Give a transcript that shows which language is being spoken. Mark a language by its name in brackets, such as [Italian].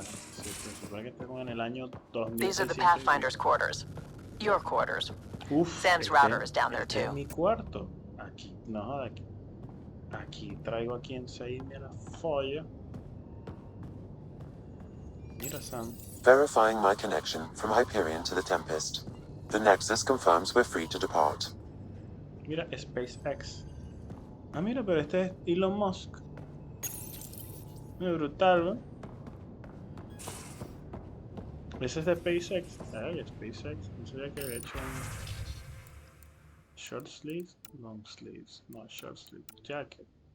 [Spanish] Se supone que estamos en el año 2000. [English] These are the Pathfinder's quarters. Your quarters. Sam's router is down there too. [Spanish] En mi cuarto. Aquí. No, aquí. Aquí traigo a quien se me la folla. Mira, Sam. [English] Verifying my connection from Hyperion to the Tempest. The Nexus confirms we're free to depart. [Spanish] Mira, SpaceX. Ah, mira, pero este es Elon Musk. Muy brutal, ¿no? Ese es de SpaceX. Ay, SpaceX. No sabía que había hecho un... [English] Short sleeves, long sleeves. No, short sleeve. Jacket.